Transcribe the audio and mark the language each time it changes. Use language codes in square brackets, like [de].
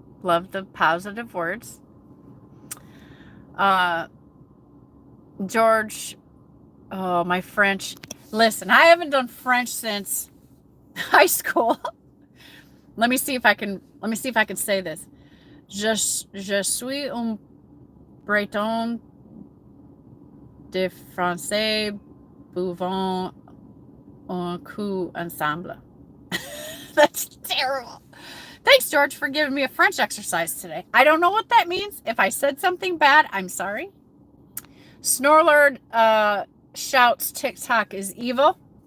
[en] Love the positive words. George, oh, my French. Listen, I haven't done French since high school. Let me see if I can say this. [fr] Je suis un breton de français buvant un coup ensemble. [en] That's terrible. Thanks, George, for giving me a French exercise today. I don't know what that means. If I said something bad, I'm sorry. Snorlord shouts TikTok is evil.